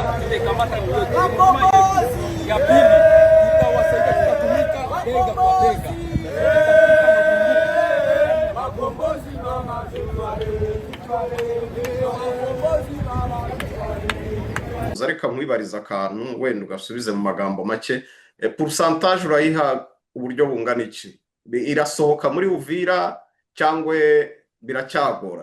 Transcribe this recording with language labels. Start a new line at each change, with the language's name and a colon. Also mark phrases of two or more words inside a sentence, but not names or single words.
Swahili: kamata ya pili tutawasaidia, tutatumika bega kwa bega.
Kinyarwanda: Zareka mwibariza akantu wenda ugasubize mu magambo make, pourcentage urayiha uburyo bungana iki? Irasohoka muri Uvira cyangwa biracyagora?